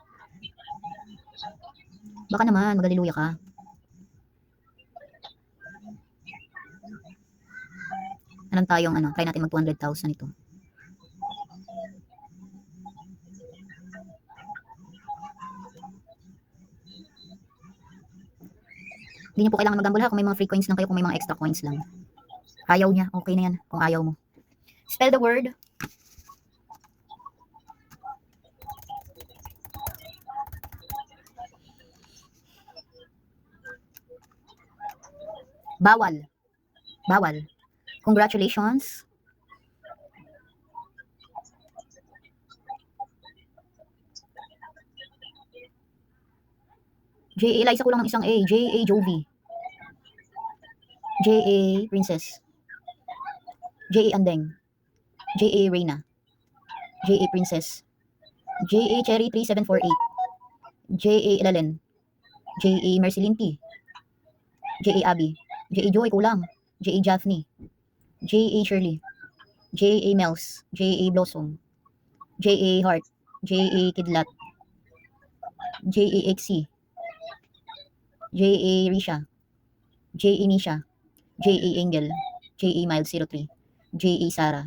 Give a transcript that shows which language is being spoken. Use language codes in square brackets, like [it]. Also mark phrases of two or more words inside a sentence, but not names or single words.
[tl] Baka naman, magaliluya ka. Anong tayong try natin mag 200,000 ito. Hindi niyo po kailangan magambol ha kung may mga free coins lang kayo, kung may mga extra coins lang. Ayaw niya, okay na yan kung ayaw mo. [en] Spell the word. [tl] Bawal. Bawal. Congratulations. J.A. Liza, kulang ng isang A. J.A. Jovi. J.A. Princess. J.A. Andeng. J.A. Reina. J.A. Princess. J.A. Cherry 3748. J.A. Ilalen. J.A. Mercelinti. J.A. Abby. J.A. Joy, kulang. J.A. Japhne. J.A. Shirley. J.A. Mels. J.A. Blossom. J.A. Hart. J.A. Kidlat. J.A. Exi. J.A. Risha. J.A. Nisha. J.A. Angel. J.A. Miles 03. J.A. Sara.